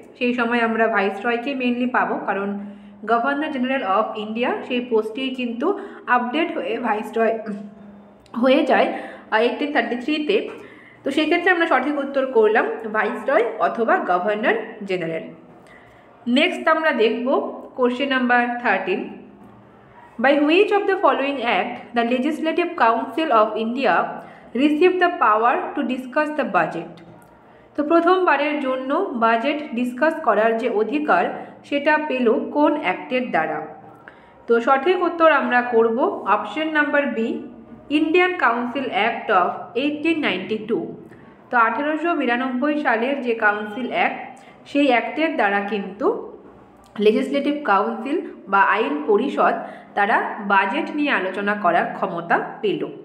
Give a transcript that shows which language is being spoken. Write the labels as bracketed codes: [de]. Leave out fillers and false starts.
[bn] সেই সময় আমরা ভাইসরয়কে মেনলি পাবো, কারণ গভর্নর জেনারেল অফ ইন্ডিয়া সেই পোস্টটি কিন্তু আপডেট হয়ে ভাইসরয় হয়ে যায় 1833-তে। তো সেক্ষেত্রে আমরা সঠিক উত্তর করলাম ভাইসরয় অথবা গভর্নর জেনারেল। নেক্সট আমরা দেখব question number 13। [en] By which of the following act the Legislative Council of India received the power to discuss the budget? [bn] তো প্রথমবারের জন্য বাজেট ডিসকাস করার যে অধিকার সেটা পেল কোন অ্যাক্টের দ্বারা? তো সঠিক উত্তর আমরা করব option number B, Indian council act of 1892। তো 1892 সালের যে কাউন্সিল অ্যাক্ট, সেই অ্যাক্টের দ্বারা কিন্তু লেজিসলেটিভ কাউন্সিল বা আইন পরিষদ তারা বাজেট নিয়ে আলোচনা করার ক্ষমতা পেল।